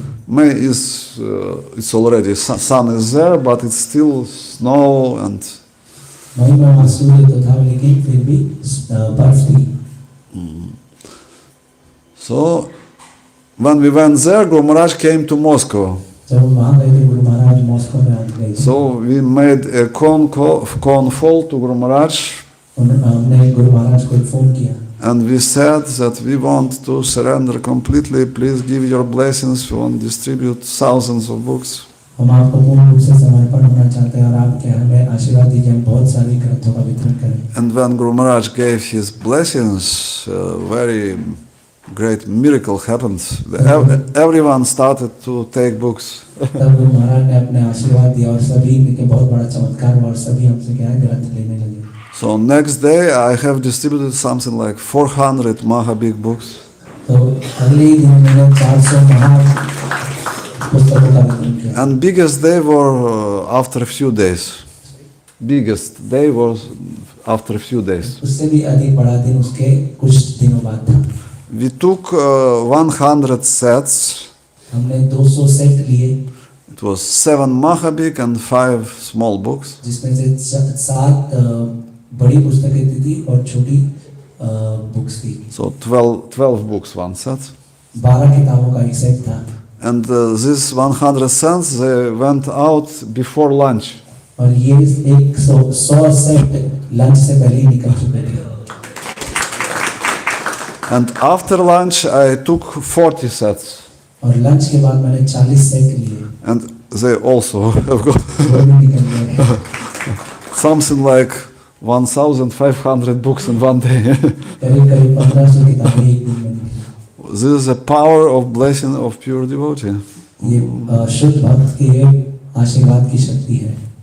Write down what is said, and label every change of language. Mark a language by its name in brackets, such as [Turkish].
[English] May is it's already sun is there, but it's still snow and. [Hindi] मई में वहाँ सूर्य तो था लेकिन फिर भी बर्फ थी. [English] So when we went there, Guru Maharaj came to Moscow. [Hindi] जब हम वहाँ गए थे गुरु महाराज मॉस्को में आ गए थे. [English] So we made a con call to Guru Maharaj. [Hindi] हमने गुरु महाराज को फोन किया. [English] And we said that we want to surrender completely. Please give your blessings. We want to distribute thousands of books. [Hindi] हम आपको पूर्ण रूप से समर्पण होना चाहते हैं और आप क्या हमें आशीर्वाद दीजिए हम बहुत सारी ग्रंथों का वितरण करें. [English] And when Guru Maharaj gave his blessings, very great miracle happened. Everyone started to take books. [Hindi] तब गुरु महाराज ने अपने आशीर्वाद दिया और सभी के बहुत बड़ा चमत्कार हुआ और सभी हमसे क्या है ग्रंथ लेने लगे. [English] So next day I have distributed something like 400 Maha big books. [Hindi] तो अगले ही दिन मैंने 400 महा पुस्तकों का वितरण किया. [English] And biggest day were after a few days. Biggest day was after a few days. [Hindi] उससे भी अधिक बड़ा दिन उसके कुछ दिनों बाद था. [English] We took 100 sets. [Hindi] हमने 200 सेट लिए. [English] It was 7 Mahabig and 5 small books. [Hindi] जिसमें से 7 बड़ी पुस्तकें थी और छोटी बुक्स थी. [English] So 12 books one set. [Hindi] 12 किताबों का एक सेट था. [English] And these 100 cents they went out before lunch. [Hindi] और ये 100 सेट लंच से पहले ही निकल चुके थे. [English] And after lunch I took 40 sets. [Hindi] और लंच के बाद मैंने 40 सेट लिए. [English] And they also have got [Hindi] वो भी निकल गए. [English] something like 1,500 books in one day. [Hindi] करीब 1500 किताबें एक दिन में निकली. [English] This is the power of blessing of pure devotee. [Hindi] ये शुद्ध भक्त की आशीर्वाद की शक्ति है.